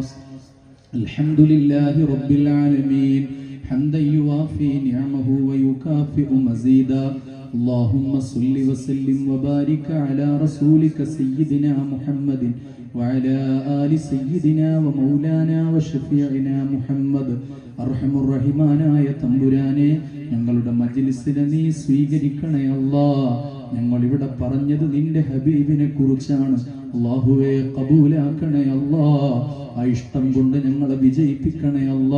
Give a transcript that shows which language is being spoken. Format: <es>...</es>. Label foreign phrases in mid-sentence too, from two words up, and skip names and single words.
<ar>الحمد لله رب العالمين حمدا يوافي نعمه ويكافئ مزيدا. اللهم صل وسلم وبارك على رسولك سيدنا محمد وعلى آل سيدنا ومولانا وشفيعنا മുഹമ്മദ്.</ar> <ml>അർഹമുർറഹിമാനായ തമ്പുരാനെ, ഞങ്ങളുടെ മജ്ലിസിനെ നീ സ്വീകരിക്കണേ അല്ലാ. ഞങ്ങൾ ഇവിടെ പറഞ്ഞത് നിന്റെ ഹബീബിനെ കുറിച്ചാണ്. അല്ലാഹുവേ ഖബൂലാക്കണേ അല്ലാ. ആ ഇഷ്ടം കൊണ്ട് ഞങ്ങളെ വിജയിപ്പിക്കണേ അല്ലാ.</ml>